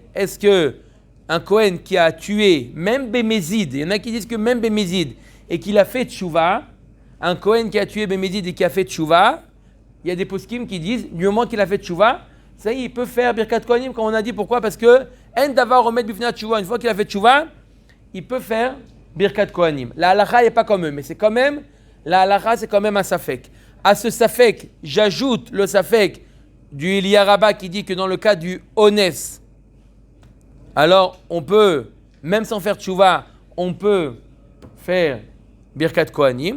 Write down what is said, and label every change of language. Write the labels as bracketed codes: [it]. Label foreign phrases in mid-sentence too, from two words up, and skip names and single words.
[fr] Est-ce que un Kohen qui a tué, même Bémézid, il y en a qui disent que même Bémézid, et qu'il a fait tchouva, un Kohen qui a tué Bémézid et qui a fait tchouva, il y a des poskim qui disent, du moment qu'il a fait tchouva, ça y est, il peut faire [he] ברכת כהנים, [fr] comme on a dit. Pourquoi? Parce que [he] אין דבר עומד בפני תשובה, [fr] une fois qu'il a fait tchouva, il peut faire [he] ברכת כהנים. [fr] La halacha n'est pas comme eux, mais c'est quand même, la halacha c'est quand même un safek. À ce safek, j'ajoute le safek du Elia Rabba qui dit que dans le cas du ones, alors on peut, même sans faire tchouva, on peut faire [he] ברכת כהנים.